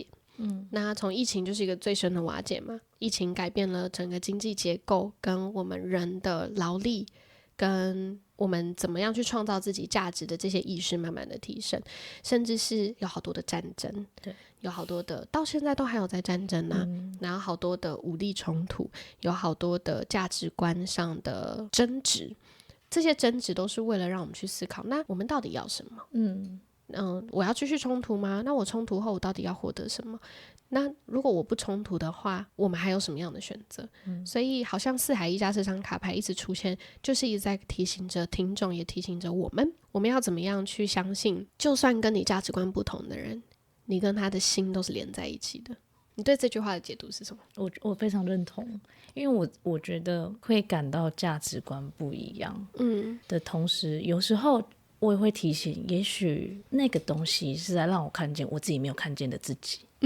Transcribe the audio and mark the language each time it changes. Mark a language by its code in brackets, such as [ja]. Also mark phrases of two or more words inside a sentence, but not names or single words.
[zh] 那從疫情就是一個最深的瓦解嘛，疫情改變了整個經濟結構，跟我們人的勞力，跟我們怎麼樣去創造自己價值的這些意識慢慢的提升，甚至是有好多的戰爭，對，有好多的到現在都還有在戰爭啊，然後好多的武力衝突，有好多的價值觀上的爭執，這些爭執都是為了讓我們去思考，那我們到底要什麼？我要繼續衝突嗎？那我衝突後我到底要獲得什麼？那如果我不衝突的話，我們還有什麼樣的選擇？所以好像四海一家這張卡牌一直出現，就是一直在提醒着聽眾，也提醒着我們要怎麼樣去相信，就算跟你價值觀不同的人，你跟他的心都是連在一起的。你对這句話的解讀是什麼？我非常認同，因為我覺得會感到價值觀不一樣的同時，有時候我也會提醒，也許那個東西是在讓我看見我自己沒有看見的自己。